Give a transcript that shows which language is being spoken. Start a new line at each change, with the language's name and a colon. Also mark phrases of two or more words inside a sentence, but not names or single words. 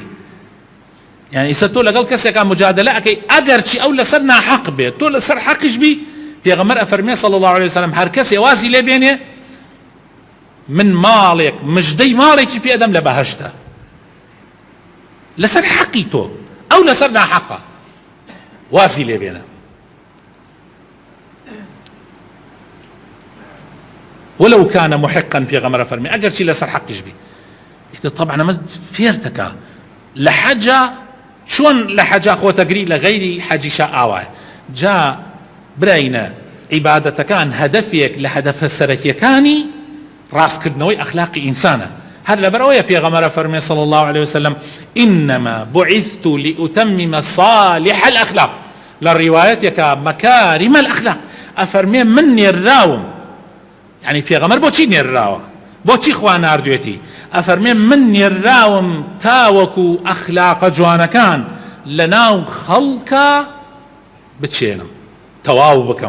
Central Kurdish: یعنی ئیسە تۆ لەگەڵ کەسێکا مجادلە ئەەکەی ئەگەرچی ئەو لەسەر ناحەق بێت، تۆ لەسەر حەقیش بی. پێغەمبەر ئەفەرمێ
Arabic: صلی الله عليه وسلم
Central Kurdish: هەر کەسێ وازی لێ بێنێ من ماڵێک مژدەی ماڵێکی پێدەم لە بەهەشتە، لەسەر حەقی تۆ ئەو لەسەر ناحەقە وازی لێ بێنە.
Arabic: ولو كان محقا
Central Kurdish: پێغەمبەر فەرمێ ئەگەرچی لەسەر حەقیش بی. طبعا ئەمە فێرتەکە لە حەجا چۆن لە حەجا خۆتەگری لە غەیری حەجیشا ئاوایە. جا براینە عیبادەتەکان هەدەفێک لە هەدەفە سەرەکیەکانی ڕاستکردنەوەی ئەخلاقی ئینسانە. هەر لەبەرەوەیە پێغەمبەر فەرمێ
Arabic: صلی الله عليه وسلم إنما بعثت لأتمم صالح الأخلاق،
Central Kurdish: لە ڕیوایەتێکە
Arabic: مەکارم الأخلاق.
Central Kurdish: ئەفەرمێ من نێراوم، يعني پێغەمبەر بۆچی نێراوە، بۆچی خوا ناردوێتی؟ ئەفەرمێ من نێراوم تاوەکو ئەخلاقە جوانەکان لە ناو خەڵکە بچێنم، تەواو بکەم.